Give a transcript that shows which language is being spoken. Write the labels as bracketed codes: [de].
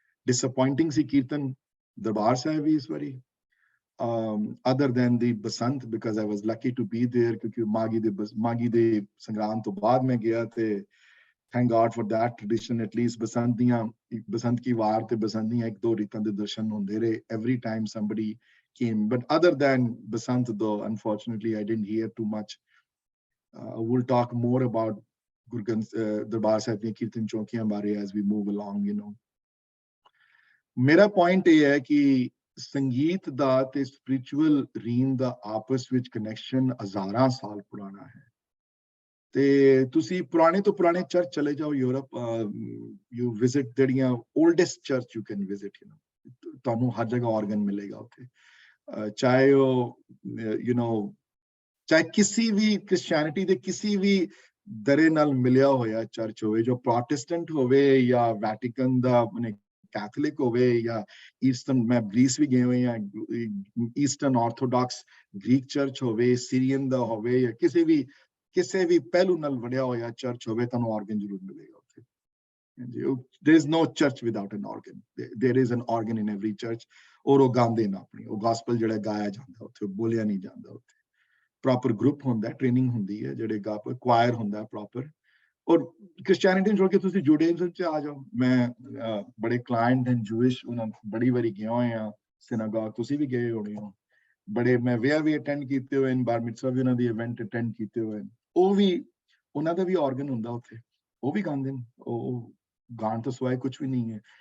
[en] disappointing [pa] ਸੀ ਕੀਰਤਨ ਦਰਬਾਰ ਸਾਹਿਬ ਵੀ ਇਸ ਵਾਰੀ, [en] other than the [pa] Basant, [en] because I was lucky to be there, [pa] ਕਿਉਂਕਿ ਮਾਗੀ ਦੇ ਸੰਗਰਾਮ ਤੋਂ ਬਾਅਦ ਮੈਂ ਗਿਆ, ਤੇ [en] thank God for that tradition, [pa] at least ਬਸੰਤ ਕੀ ਵਾਰ ਤੇ ਬਸੰਤ ਦੀਆਂ 1-2 ਰੀਤਾਂ ਦੇ ਦਰਸ਼ਨ ਹੁੰਦੇ ਰਹੇ [en] every time somebody came. But other than basant though, unfortunately I didn't hear too much. We'll talk more about Guru Granth Darbar Sahib [pa] ਦੀਆਂ ਕੀਰਤਨ ਚੌਕੀਆਂ ਬਾਰੇ [en] as we move along, you know. [pa] ਮੇਰਾ point ਇਹ ਹੈ ਕਿ ਸੰਗੀਤ ਦਾ ਤੇ spiritual ਰੀਨ ਦਾ ਆਪਸ ਵਿੱਚ connection ਹਜ਼ਾਰਾਂ ਸਾਲ ਪੁਰਾਣਾ ਹੈ। ਤੇ ਤੁਸੀਂ ਪੁਰਾਣੇ ਤੋਂ ਪੁਰਾਣੇ ਚਰਚ ਚਲੇ ਜਾਓ ਯੂਰਪ, [en] you visit [pa] ਜਿਹੜੀਆਂ [en] oldest church you can visit, you know, [pa] ਤੁਹਾਨੂੰ ਹਰ ਜਗ੍ਹਾ organ ਮਿਲੇਗਾ ਉੱਥੇ, ਚਾਹੇ ਉਹ you know, ਚਾਹੇ ਕਿਸੇ ਵੀ ਕ੍ਰਿਸਚੀਅਨਿਟੀ ਦੇ ਕਿਸੇ ਵੀ ਦਰੇ ਨਾਲ ਮਿਲਿਆ ਹੋਇਆ ਚਰਚ ਹੋਵੇ, ਜੋ ਪ੍ਰੋਟੈਸਟੈਂਟ ਹੋਵੇ ਜਾਂ ਵੈਟੀਕਨ ਦਾ ਕੈਥੋਲਿਕ ਹੋਵੇ ਜਾਂ ਈਸਟਰਨ, ਮੈਂ ਗ੍ਰੀਸ ਵੀ ਗਏ ਹੋਏ ਆ, ਈਸਟਰਨ ਆਰਥੋਡਾਕਸ ਗ੍ਰੀਕ ਚਰਚ ਹੋਵੇ, ਸੀਰੀਅਨ ਦਾ ਹੋਵੇ, ਜਾਂ ਕਿਸੇ ਵੀ ਪਹਿਲੂ ਨਾਲ ਵੜਿਆ ਹੋਇਆ ਚਰਚ ਹੋਵੇ, ਤੁਹਾਨੂੰ ਆਰਗਨ ਜ਼ਰੂਰ ਮਿਲੇਗਾ ਉੱਥੇ। [en] There is no church without an organ. There is an organ in every church. [pa] ਔਰ ਉਹ ਗਾਉਂਦੇ ਨਾ ਆਪਣੀ, ਉਹ ਗਾਸਪਲ ਜਿਹੜਾ ਗਾਇਆ ਜਾਂਦਾ ਉੱਥੇ, ਬੋਲਿਆ ਨਹੀਂ ਜਾਂਦਾ ਉੱਥੇ, ਪ੍ਰੋਪਰ ਗਰੁੱਪ ਹੁੰਦਾ, ਟ੍ਰੇਨਿੰਗ ਹੁੰਦੀ ਹੈ, ਜਿਹੜੇ ਕੁਆਇਰ ਹੁੰਦਾ ਪ੍ਰੋਪਰ। ਔਰ ਕ੍ਰਿਸਚੀਅਨਿਟੀ ਨੂੰ ਛੋੜ ਕੇ ਤੁਸੀਂ ਜੂਡਾਇਜ਼ਮ ਚ ਆ ਜਾਓ, ਮੈਂ ਬੜੇ ਕਲਾਇੰਟ ਐਂਡ ਜੂਇਸ਼ ਉਹਨਾਂ ਬੜੀ ਵਾਰੀ ਗਿਆ ਹੋਏ ਆ ਸਿਨਾਗੋਗ, ਤੁਸੀਂ ਵੀ ਗਏ ਹੋਣੇ ਹੋ, ਬੜੇ ਮੈਂ ਵਿਆਹ ਵੀ ਅਟੈਂਡ ਕੀਤੇ ਹੋਏ ਨੇ, ਬਾਰ ਮਿਤਜ਼ਵਾ ਵੀ ਉਹਨਾਂ ਦੀ ਇਵੈਂਟ ਅਟੈਂਡ ਕੀਤੇ ਹੋਏ ਨੇ, ਉਹ ਵੀ ਉਹਨਾਂ ਦਾ ਵੀ ਆਰਗਨ ਹੁੰਦਾ ਉੱਥੇ, ਉਹ ਵੀ ਗਾਉਂਦੇ ਨੇ, ਉਹ ਗਾਣ ਤੋਂ ਸਿਵਾਏ ਕੁਝ ਵੀ ਨਹੀਂ ਹੈ।